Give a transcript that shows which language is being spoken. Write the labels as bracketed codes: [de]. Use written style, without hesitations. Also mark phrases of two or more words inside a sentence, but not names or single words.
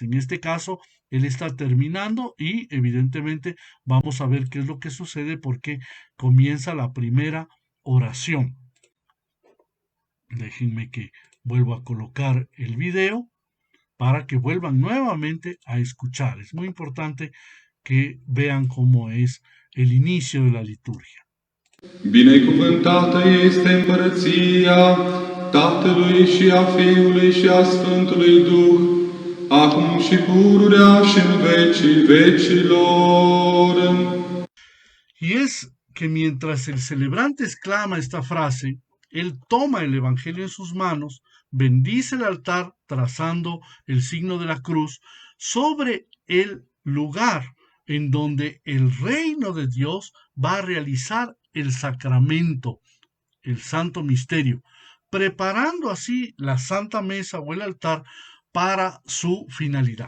[es] En este caso, él está terminando y evidentemente vamos a ver qué es lo que sucede porque comienza la primera oración. Déjenme que vuelvo a colocar el video para que vuelvan nuevamente a escuchar. Es muy importante que vean cómo es el inicio de la liturgia. [ro] Binecuvântată este împărăția Tatălui și a Fiului și a Sfântului Duh, acum și pururea și în vecii vecilor. [es] Y es que mientras el celebrante exclama esta frase, él toma el Evangelio en sus manos, bendice el altar trazando el signo de la cruz sobre el lugar en donde el reino de Dios va a realizar el sacramento, el santo misterio, preparando así la santa mesa o el altar para su finalidad.